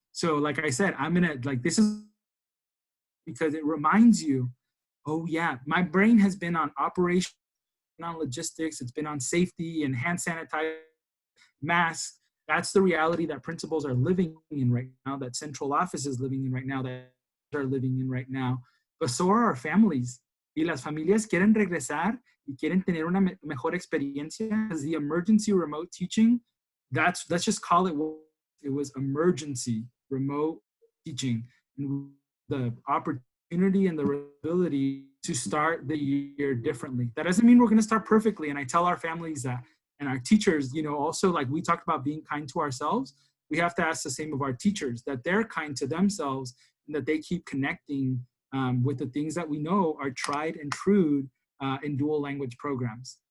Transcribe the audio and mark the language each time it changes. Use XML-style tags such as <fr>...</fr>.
<en>So like I said, I'm going to, like, this is because it reminds you, oh yeah, my brain has been on operation, on logistics, it's been on safety and hand sanitizer, masks. That's the reality that principals are living in right now, that central office is living in right now, that are living in right now. But so are our families.</en> <es>Y las familias quieren regresar y quieren tener una mejor experiencia.</es> <en>As the emergency remote teaching, let's just call it what it was, emergency remote teaching. And the opportunity and the ability to start the year differently. That doesn't mean we're going to start perfectly. And I tell our families that, and our teachers, you know, also, like we talked about being kind to ourselves, we have to ask the same of our teachers, that they're kind to themselves and that they keep connecting with the things that we know are tried and true in dual language programs.</en>